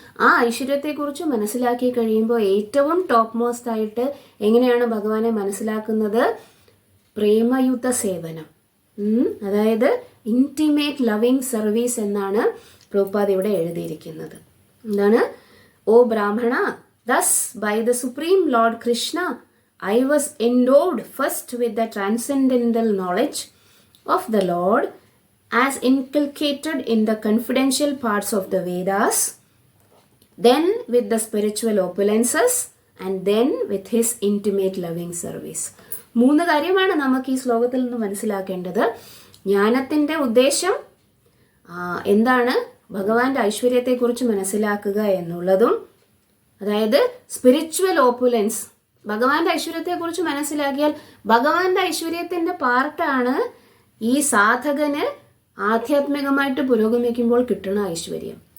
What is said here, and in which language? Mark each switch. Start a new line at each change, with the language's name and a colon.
Malayalam: ആ ഐശ്വര്യത്തെക്കുറിച്ച് മനസ്സിലാക്കി കഴിയുമ്പോൾ ഏറ്റവും ടോപ്പ് മോസ്റ്റ് ആയിട്ട് എങ്ങനെയാണ് ഭഗവാനെ മനസ്സിലാക്കുന്നത്? പ്രേമയുത സേവനം, അതായത്
English: intimate loving service
Malayalam: എന്നാണ് പ്രഭുപാദ് ഇവിടെ എഴുതിയിരിക്കുന്നത്. എന്താണ്? ഓ ബ്രാഹ്മണ,
English: Thus, by the Supreme Lord Krishna, I was endowed first with the transcendental knowledge of the Lord as inculcated in the confidential parts of the Vedas, then with the spiritual opulences, and then with his intimate loving service.
Malayalam: 3 കാര്യമാണ് നമുക്ക് ഈ ശ്ലോകത്തിൽ നിന്ന് മനസ്സിലാക്കേണ്ടത്. ജ്ഞാനത്തിൻ്റെ ഉദ്ദേശം എന്താണ്? ഭഗവാന്റെ ഐശ്വര്യത്തെക്കുറിച്ച് മനസ്സിലാക്കുക എന്നുള്ളതും, അതായത്
English: spiritual opulence,
Malayalam: ഭഗവാന്റെ ഐശ്വര്യത്തെക്കുറിച്ച് മനസ്സിലാക്കിയാൽ ഭഗവാന്റെ ഐശ്വര്യത്തിൻ്റെ പാർട്ടാണ് ഈ സാധകന് ആധ്യാത്മികമായിട്ട് പുരോഗമിക്കുമ്പോൾ കിട്ടുന്ന ഐശ്വര്യം.